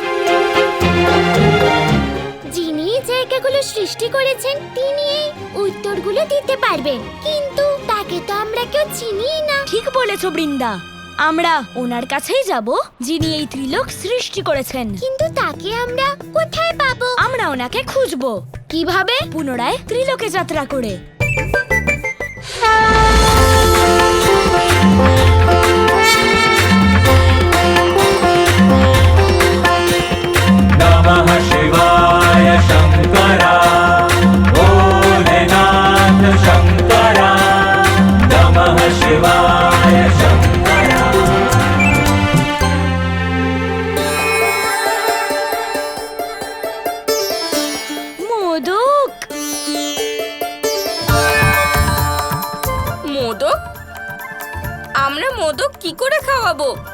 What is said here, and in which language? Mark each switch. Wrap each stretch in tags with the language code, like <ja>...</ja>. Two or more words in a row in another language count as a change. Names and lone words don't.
<bn>যিনি জায়গাগুলো সৃষ্টি করেছেন তিনি এই উত্তরগুলো দিতে পারবেন, কিন্তু তাকে তো আমরা কেউ চিনি না। ঠিক বলেছো বৃন্দা, আমরা ওনার কাছেই যাব যিনি এই ত্রিলোক সৃষ্টি করেছেন। কিন্তু তাকে আমরা কোথায় পাবো? আমরা ওনাকে খুঁজবো। কিভাবে? পুনরায় ত্রিলোকে যাত্রা করে।</bn> <hi>नमः शिवाय शंकरा भोलेनाथ शंकरा नमः शिवाय शंकरा।</hi> <bn>মোদক, মোদক? আমরা মোদক কি করে খাওয়াবো?</bn>